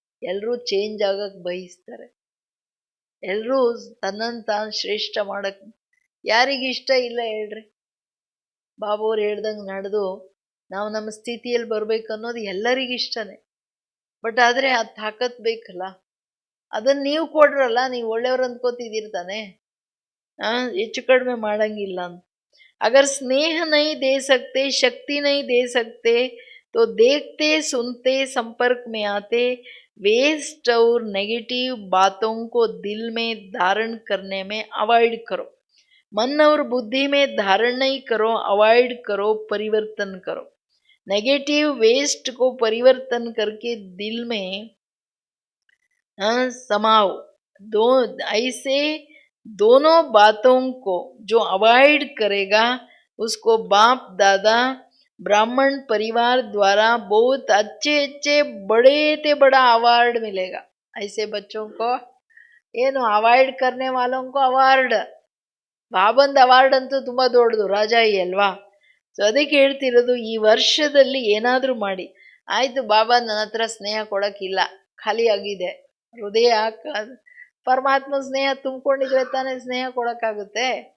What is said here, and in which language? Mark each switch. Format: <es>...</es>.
<kn>ಎಲ್ಲರೂ ಚೇಂಜ್ ಆಗಕ್ಕೆ ಬಯಸ್ತಾರೆ, ಎಲ್ಲರೂ ತನ್ನನ್ನು ತಾನು ಶ್ರೇಷ್ಠ ಮಾಡಕ್ಕೆ ಯಾರಿಗಿಷ್ಟ ಇಲ್ಲ ಹೇಳ್ರಿ? ಬಾಬುವ್ರು ಹೇಳ್ದಂಗೆ ನಡೆದು ನಾವು ನಮ್ಮ ಸ್ಥಿತಿಯಲ್ಲಿ ಬರಬೇಕು ಅನ್ನೋದು ಎಲ್ಲರಿಗಿಷ್ಟನೇ. ಬಟ್ ಆದರೆ ಆ ತಾಕತ್ ಬೇಕಲ್ಲ, ಅದನ್ನು ನೀವು ಕೊಡ್ರಲ್ಲ, ನೀವು ಒಳ್ಳೆಯವ್ರು ಅಂದ್ಕೋತಿದ್ದೀರಿ ತಾನೆ, ಹೆಚ್ಚು ಕಡಿಮೆ ಮಾಡಂಗಿಲ್ಲ ಅಂತ.</kn> <hi>अगर स्नेह नहीं दे सकते, शक्ति नहीं दे सकते, तो देखते सुनते संपर्क में आते वेस्ट और नेगेटिव बातों को दिल में धारण करने में अवॉइड करो. मन और बुद्धि में धारण नहीं करो, अवॉइड करो, परिवर्तन करो. नेगेटिव वेस्ट को परिवर्तन करके दिल में समाओ. ऐसे दोनों बातों को जो अवॉइड करेगा उसको बाप दादा ब्राह्मण परिवार द्वारा बहुत अच्छे अच्छे बड़े से बड़ा अवार्ड मिलेगा. ऐसे बच्चों को</hi> <kn>ಏನು ಅವಾಯ್ಡ್</kn> <hi>करने वालों को</hi> <kn>ಅವಾರ್ಡ್, ಬಾಬಂದು ಅವಾರ್ಡ್ ಅಂತೂ ತುಂಬ ದೊಡ್ಡದು, ರಾಜಾಯಿ ಅಲ್ವಾ. ಸೊ ಅದಕ್ಕೆ ಹೇಳ್ತಿರೋದು, ಈ ವರ್ಷದಲ್ಲಿ ಏನಾದರೂ ಮಾಡಿ. ಆಯಿತು, ಬಾಬಾ ನನ್ನ ಹತ್ರ ಸ್ನೇಹ ಕೊಡೋಕ್ಕಿಲ್ಲ, ಖಾಲಿ ಆಗಿದೆ ಹೃದಯ, ಪರಮಾತ್ಮ ಸ್ನೇಹ ತುಂಬಿಕೊಂಡಿದ್ರೆ ತಾನೇ ಸ್ನೇಹ ಕೊಡೋಕ್ಕಾಗುತ್ತೆ.</kn>